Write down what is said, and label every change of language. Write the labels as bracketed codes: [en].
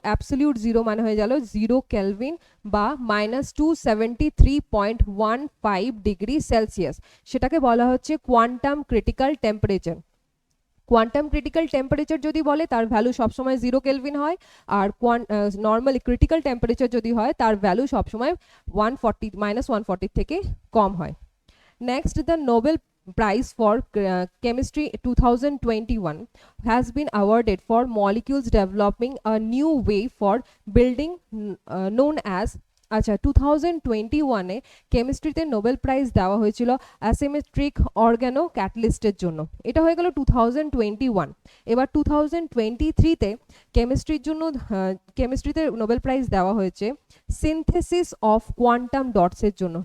[bn] Absolute zero মানে হয়ে গেল 0 কেলভিন বা -273.15 ডিগ্রি সেলসিয়াস, সেটাকে বলা হচ্ছে quantum critical temperature. Quantum critical temperature যদি বলে তার ভ্যালু সবসময় 0 কেলভিন হয়, আর নর্মালি ক্রিটিক্যাল টেম্পারেচার যদি হয় তার ভ্যালু সবসময় -140 থেকে কম হয়। [en] Next, the Nobel prize for chemistry 2021 has been awarded for molecules developing a new way for building known as। [bn] আচ্ছা, 2021-এ কেমিস্ট্রিতে নোবেল প্রাইজ দেওয়া হয়েছিল অ্যাসিমেট্রিক অর্গানো ক্যাটালিস্টের জন্য। এটা হয়ে গেল 2021। এবার 2023-তে কেমিস্ট্রির জন্য কেমিস্ট্রিতে নোবেল প্রাইজ দেওয়া হয়েছে সিনথেসিস অফ কোয়ান্টাম ডটসের জন্য।